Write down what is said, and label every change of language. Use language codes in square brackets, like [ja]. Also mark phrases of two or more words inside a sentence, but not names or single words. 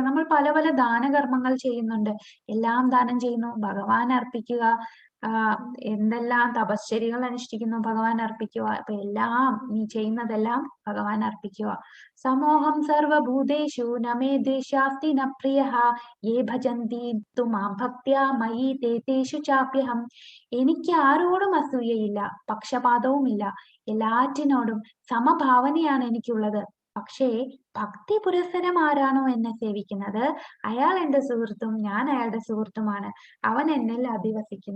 [ml] നമ്മൾ പല പല ദാനകർമ്മങ്ങൾ ചെയ്യുന്നുണ്ട്, എല്ലാം ദാനം ചെയ്യുന്നു, ഭഗവാൻ അർപ്പിക്കുക. എന്തെല്ലാം തപശ്ചര്യകൾ അനുഷ്ഠിക്കുന്നു, ഭഗവാൻ അർപ്പിക്കുക. അപ്പൊ എല്ലാം നീ ചെയ്യുന്നതെല്ലാം ഭഗവാൻ അർപ്പിക്കുക. [sa] സമോഹം സർവഭൂതേഷു നമേ ദ്വേഷ്യാസ്തി ന പ്രിയഃ യേ ഭജന്തി തു മാം ഭക്ത്യാ മയി തേ തേഷു ചാപ്യഹം. [ml] എനിക്ക് ആരോടും അസൂയയില്ല, പക്ഷപാതവുമില്ല, എല്ലാറ്റിനോടും സമഭാവനയാണ് എനിക്കുള്ളത്. പക്ഷേ ഭക്തി പുരസ്സരം ആരാണോ എന്നെ സേവിക്കുന്നത്, അയാൾ എന്റെ സുഹൃത്തും ഞാൻ അയാളുടെ സുഹൃത്തുമാണ്. അവൻ എന്നിൽ അധിവസിക്കുന്നു.